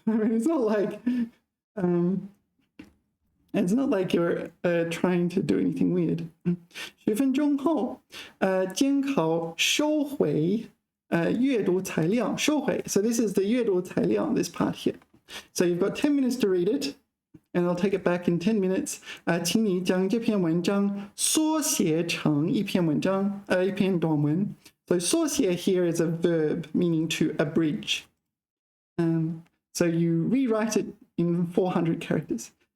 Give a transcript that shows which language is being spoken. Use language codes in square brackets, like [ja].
[en] I mean, it's not like you're trying to do anything weird. [zh] 10分钟后，监考收回阅读材料收回. [en] So this is the 阅读材料, this part here. So you've got 10 minutes to read it, and I'll take it back in 10 minutes. [zh] 请你将这篇文章缩写成一篇文章, 一篇短文. [en] So 缩写 here is a verb meaning to abridge. So you rewrite it in 400 characters.